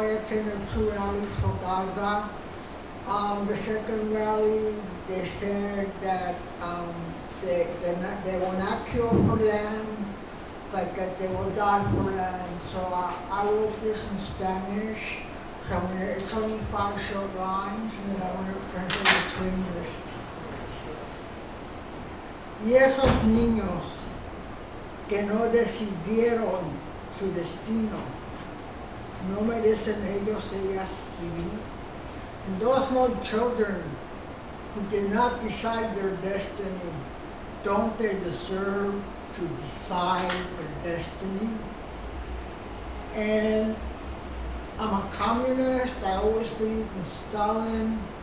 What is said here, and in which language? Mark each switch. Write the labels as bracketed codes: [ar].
[en] I attended 2 rallies for Gaza. The second rally, they said that they will not kill for land, but that they will die for land. So I wrote this in Spanish. So it's only 5 short lines, and then I want to translate it to English. [es] Y esos niños que no decidieron su destino, no merecen ellos ellas vivir. [en] And those small children who did not decide their destiny, don't they deserve to decide their destiny? And I'm a communist. I always believe in Stalin.